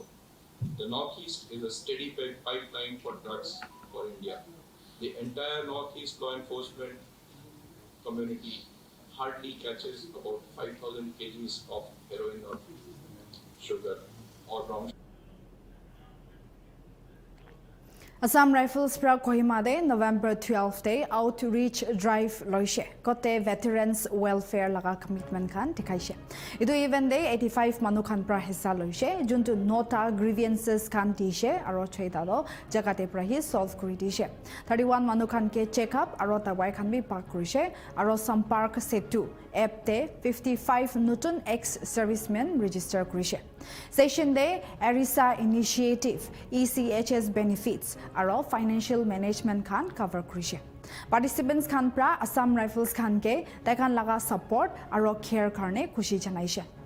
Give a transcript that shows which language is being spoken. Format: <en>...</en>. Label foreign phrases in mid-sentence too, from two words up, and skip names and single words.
<en>The northeast is a steady pipeline for drugs for India. The entire northeast law enforcement community hardly catches about 5,000 kgs of heroin or sugar or brown sugar.</en> <nag>Assam Rifles pra Kohima de November 12 day outreach drive loise kote</nag> <en>veterans welfare</en> <nag>laga commitment khan dikhaise idu even day 85 manu khan pra hissa loise juntu nota grievances khan dishe aro choida do jagate pra hi solve kuri dishe 31 manu khan ke</nag> <en>check up</en> <nag>aro tawai khan bi park kurise aro sampark setu app te 55 nutun</nag> <en>ex servicemen register</en> <nag>kurise session day Arisa initiative ECHS benefits aro</nag> <en>financial management</en> <nag>khan cover kurise participants khan pra Assam Rifles khan ke takhan laga support aro care karne khushi janaise</nag>